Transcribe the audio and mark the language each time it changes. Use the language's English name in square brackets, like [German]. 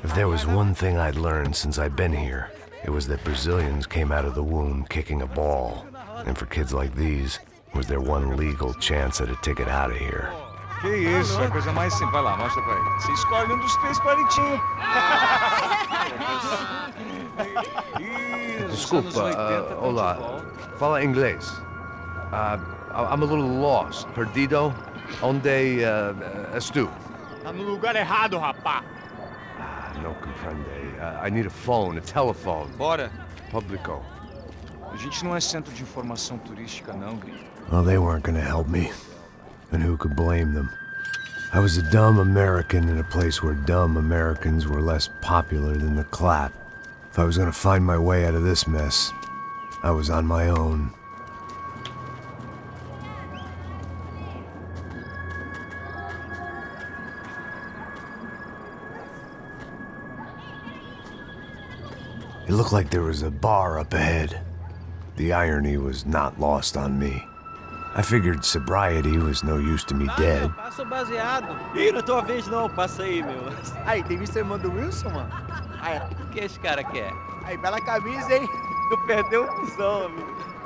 [English] If there was one thing I'd learned since I'd been here, it was that Brazilians came out of the womb kicking a ball. And for kids like these, was their one legal chance at a ticket out of here. [Portuguese] Que isso, é a coisa mais simples. Vai lá, mostra pra ele. Você escolhe um dos 3 palitinhos. Desculpa, olá. Fala inglês. [English] I'm a little lost. [Portuguese] Perdido? Onde estou? Tá no lugar errado, rapá. Não compreende. [English] I need a phone, a telephone. [Portuguese] Bora. Publico. A gente não é centro de informação turística, não, gringo. [English] Well, they weren't gonna help me. And who could blame them? I was a dumb American in a place where dumb Americans were less popular than the clap. If I was gonna find my way out of this mess, I was on my own. It looked like there was a bar up ahead. The irony was not lost on me. I figured sobriety was no use to me dead. [Portuguese] Passa o baseado. Ih, não é tua vez não, passa aí, meu. Aí, tem visto a irmã do Wilson, mano? Aí, o que esse cara quer? Aí, bela camisa, hein? Tu perdeu o pisão, amigo.